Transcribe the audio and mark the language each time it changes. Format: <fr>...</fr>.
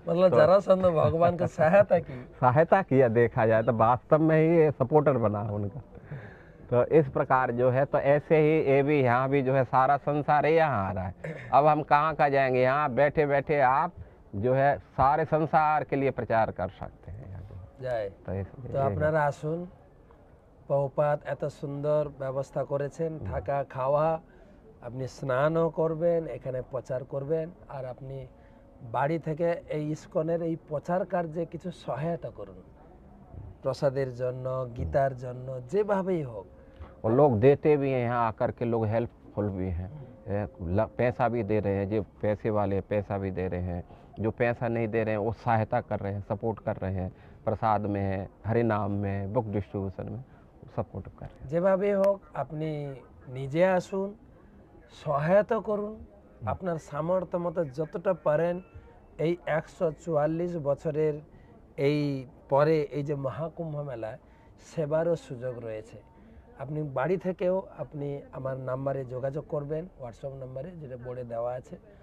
<hi>मतलब जरासंध भगवान का सहायता किया देखा जाए तो वास्तव में ही ये सपोर्टर बना उनका। तो इस प्रकार जो है, तो ऐसे ही ये भी यहाँ भी जो है सारा संसार यहाँ आ रहा है। अब हम कहाँ कहाँ जाएंगे, यहाँ बैठे बैठे आप जो है सारे संसार के लिए प्रचार कर सकते हैं। जय।</hi> <bn>तो আপনারা আসুন, প্রভুপাদ এত সুন্দর ব্যবস্থা করেছেন, থাকা খাওয়া, আপনি স্নানও করবেন, এখানে প্রচার করবেন, আর আপনি বাড়ি থেকে এই ইসকনের এই প্রচার কার্যে কিছু সহায়তা করুন, প্রসাদের জন্য, গীতার জন্য, যেভাবেই হোক।</bn> <hi>और लोग देते भी हैं, यहाँ आकर के लोग हेल्पफुल भी हैं, पैसा भी दे रहे हैं, जो पैसे वाले पैसा भी दे रहे हैं, जो पैसा नहीं दे रहे हैं वो सहायता कर रहे हैं, सपोर्ट कर रहे हैं, प्रसाद में है, हरिनाम में, बुक डिस्ट्रीब्यूशन में सपोर्ट कर रहे हैं।</hi> <bn>যেভাবে হোক আপনি নিজে আসুন, সহায়তা করুন, আপনার সামর্থ্য মতো যতটা পারেন। এই 144 বছরের এই পরে এই যে মহাকুম্ভ মেলায় সেবারও সুযোগ রয়েছে। আপনি বাড়ি থেকেও আপনি আমার নাম্বারে যোগাযোগ করবেন, হোয়াটসঅ্যাপ নাম্বারে যেটা বোর্ডে দেওয়া আছে।</bn>